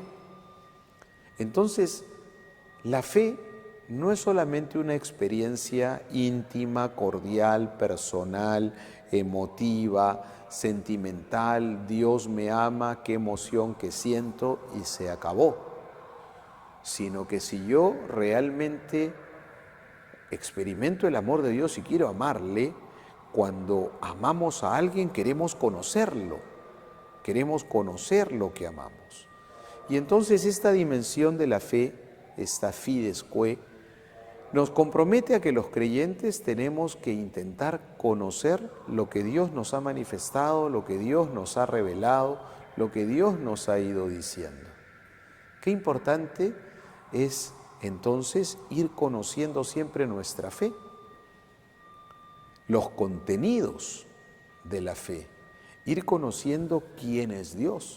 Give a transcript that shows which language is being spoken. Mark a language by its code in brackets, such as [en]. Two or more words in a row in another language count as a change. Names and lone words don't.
[es] Entonces, la fe no es solamente una experiencia íntima, cordial, personal, emotiva, sentimental, Dios me ama, qué emoción que siento y se acabó, sino que si yo realmente experimento el amor de Dios y quiero amarle, cuando amamos a alguien queremos conocerlo que amamos. Y entonces esta dimensión de la fe, esta [la] fides quae, [es] nos compromete a que los creyentes tenemos que intentar conocer lo que Dios nos ha manifestado, lo que Dios nos ha revelado, lo que Dios nos ha ido diciendo. Qué importante es entonces ir conociendo siempre nuestra fe, los contenidos de la fe, ir conociendo quién es Dios.